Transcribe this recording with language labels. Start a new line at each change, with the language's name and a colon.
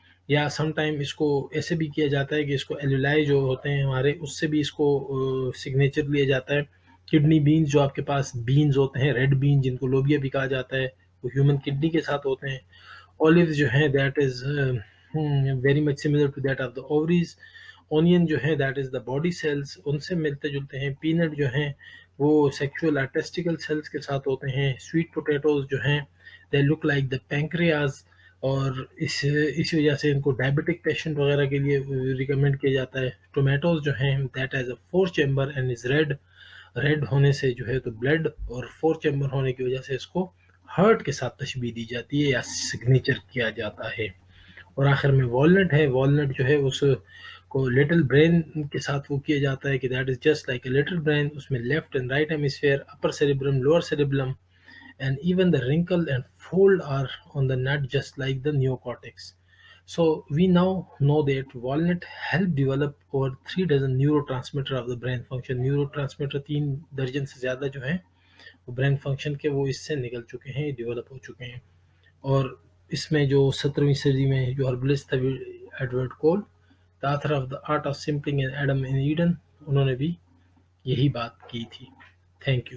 Urdu: یا some time اس کو ایسے بھی کیا جاتا ہے کہ اس کو ایلولائی جو ہوتے ہیں ہمارے، اس سے بھی اس کو سگنیچر لیا جاتا ہے. کڈنی بینز جو آپ کے پاس بینز ہوتے ہیں، ریڈ بین جن کو لوبیا بھی کہا جاتا ہے، وہ ہیومن کڈنی کے ساتھ ہوتے ہیں.
English: olives
Urdu: جو ہیں
English: That is very much similar to that of the ovaries.
Urdu: Onion جو ہے
English: that is the body cells,
Urdu: ان سے ملتے جلتے ہیں. پینٹ جو ہیں وہ سیکشول ٹیسٹیکل سیلس کے ساتھ ہوتے ہیں. سویٹ پوٹیٹوز جو ہیں
English: they look like the pancreas,
Urdu: اور اسی وجہ سے ان کو ڈائبٹک پیشنٹ وغیرہ کے لیے ریکمینڈ کیا جاتا ہے. ٹومیٹوز جو ہیں
English: That is a 4 chamber and is red.
Urdu: Red ہونے سے جو ہے تو بلڈ، اور 4 چیمبر ہونے کی وجہ سے اس کو ہارٹ کے ساتھ تشبیہ دی جاتی ہے یا سگنیچر کیا جاتا ہے. اور آخر میں والنٹ ہے. والنٹ جو ہے اس کو لٹل برین کے ساتھ وہ کیا جاتا ہے کہ
English: That is just like a little brain.
Urdu: اس میں
English: Left and right hemisphere, upper cerebrum, lower cerebrum, and even the wrinkle and fold are on the nut just like the neocortex. So we now know that walnut help develop over 3 dozen neurotransmitter of the brain function.
Urdu: Neurotransmitter 3 درجن سے زیادہ جو ہیں وہ brain function کے وہ اس سے نکل چکے ہیں، ڈیولپ ہو چکے ہیں. اور اس میں جو 17ویں صدی میں جو ہربلسٹ تھا Edward cool,
English: the author of the art of simpling and Adam in Eden،
Urdu: انہوں نے بھی یہی بات کی تھی.
English: Thank you.